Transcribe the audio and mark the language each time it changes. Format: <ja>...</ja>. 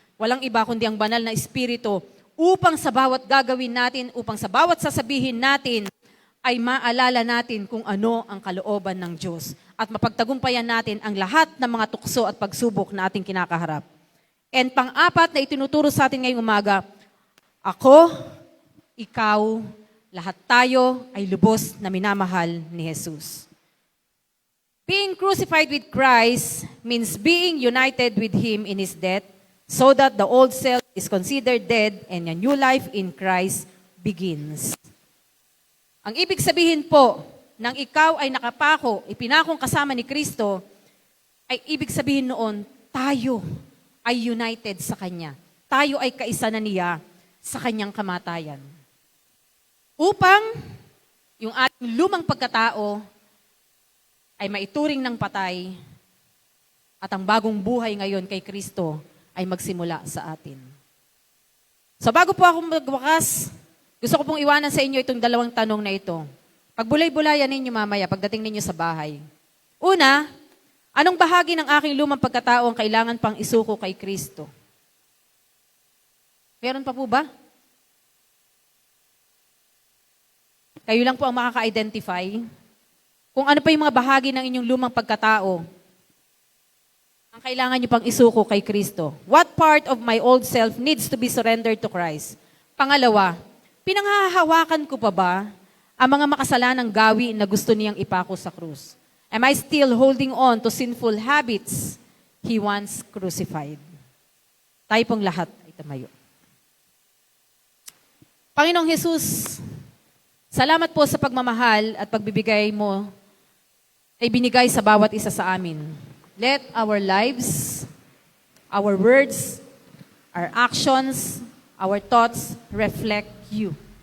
<tl>Walang iba kundi ang banal na Espiritu upang sa bawat gagawin natin, upang sa bawat sasabihin natin, ay maalala natin kung ano ang kalooban ng Diyos at mapagtagumpayan natin ang lahat ng mga tukso at pagsubok na ating kinakaharap. And pang-apat na itinuturo sa atin ngayong umaga, ako, ikaw, lahat tayo ay lubos na minamahal ni Jesus.</tl> <en>Being crucified with Christ means being united with Him in His death so that the old self is considered dead and a new life in Christ begins.</en> <tl>Ang ibig sabihin po nang ikaw ay nakapako, ipinakong kasama ni Kristo, ay ibig sabihin noon, tayo ay united sa Kanya. Tayo ay kaisa na niya sa Kanyang kamatayan. Upang yung ating lumang pagkatao ay maituring ng patay at ang bagong buhay ngayon kay Kristo ay magsimula sa atin. So bago po ako magwakas, gusto ko pong iwanan sa inyo itong dalawang tanong na ito. Pagbulay-bulayan ninyo mamaya pagdating ninyo sa bahay. Una, anong bahagi ng aking lumang pagkatao ang kailangan pang isuko kay Kristo? Meron pa po ba? Kayo lang po ang makaka-identify kung ano pa yung mga bahagi ng inyong lumang pagkatao ang kailangan nyo pang isuko kay Kristo.</tl> <en>What part of my old self needs to be surrendered to Christ?</en> <tl>Pangalawa, pinanghahawakan ko pa ba ang mga makasalanang gawi na gusto niyang ipako sa krus?</tl> <en>Am I still holding on to sinful habits He once crucified?</en> <tl>Tayo pong lahat ay tumayo. Panginoong Jesus, salamat po sa pagmamahal at pagbibigay mo ay binigay sa bawat isa sa amin.</tl> <en>Let our lives, our words, our actions, our thoughts reflect you.</en>